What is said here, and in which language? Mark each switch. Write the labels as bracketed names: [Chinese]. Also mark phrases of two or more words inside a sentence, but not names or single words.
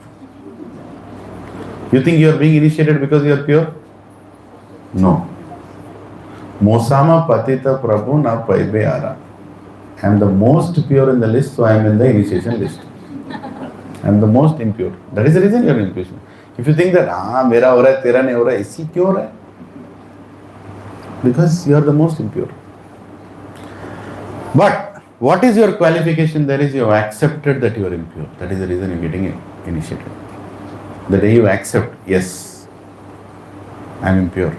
[English] You think you are being initiated because you are pure? No. [Bangla] মো সম পতিত প্রভু না পাইবে আর. [English] I am the most pure in the list, so I am in the initiation list. I am the most impure. That is the reason you are in initiation. If you think that, [Hindi] मेरा हो रहा है, तेरा नहीं हो रहा है, इसी क्यों हो रहा है? [English] Because you are the most impure. But what is your qualification? There is you have accepted that you are impure. That is the reason you are getting initiated. The day you accept, yes, I am impure.